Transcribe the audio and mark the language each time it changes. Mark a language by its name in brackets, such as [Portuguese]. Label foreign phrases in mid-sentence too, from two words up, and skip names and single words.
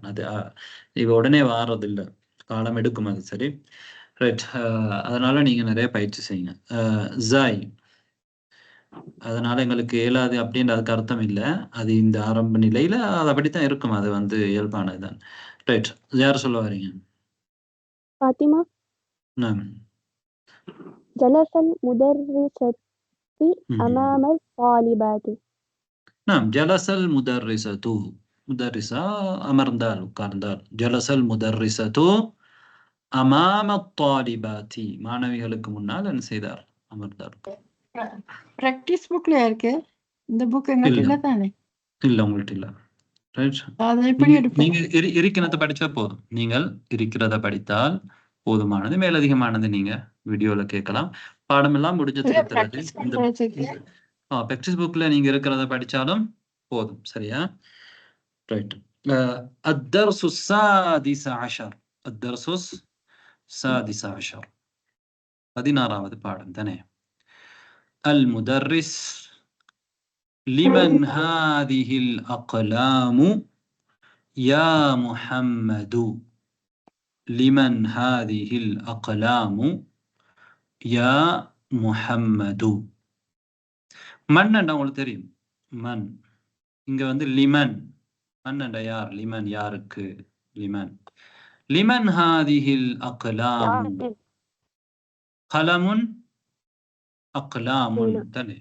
[Tamil] அது இப்ப உடனே வாரது இல்லை, காலம் எடுக்கும் அது. சரி ரைட். அதனால நீங்க நிறைய பயிற்சி செய்யுங்க. ஜாய் அதனால எங்களுக்கு இயலாது அப்படின்ற அதுக்கு அர்த்தம் இல்லை. அது இந்த ஆரம்ப நிலையில அது அப்படித்தான் இருக்கும். அது வந்து இயல்பானதுதான். ரைட், யார் சொல்ல வரீங்க? [Arabic] فاطمة نعم. جلس المدرسة مهم. أمام الطالبات. نعم جلس المدرسة مدرسة أمرندال உட்கார்ந்தால் جلس المدرسة أمام الطالبات [Tamil] மாணவிகளுக்கு முன்னால் என்ன செய்தார்? அமர்ந்தார். [English] practice book [Tamil] இருக்கு. இந்த புக் எங்கிட்ட இல்ல இல்ல தானே. இல்ல உங்கள்ட்ட இல்ல. ரைட், அதை எப்படி எடுப்போம்? நீங்க இருக்கிறத படிச்சா போதும். நீங்கள் இருக்கிறத படித்தால் போதுமானது. மேலதிகமானது நீங்க வீடியோல கேட்கலாம். பாடம் எல்லாம் முடிஞ்சதுக்கு பிறகு பிராக்டிஸ் இந்த பண்றதுக்கு [English] text book [Tamil] நீங்க இருக்கிறத படிச்சாலும் போதும். சரியா? ரைட். [Arabic] الدرس السادس عشر الدرس السادس عشر [Tamil] 16வது பாடம் தானே. [Arabic] المدرس لمن هذه الأقلام يا محمد لمن هذه الأقلام يا محمد [Tamil] மன் என்றா உங்களுக்கு தெரியும். மன் இங்க வந்து லிமன். மன் என்றா யார்? லிமன் யாருக்கு? லிமன். [Arabic] لمن هذه الأقلام. قلم أقلام தானே.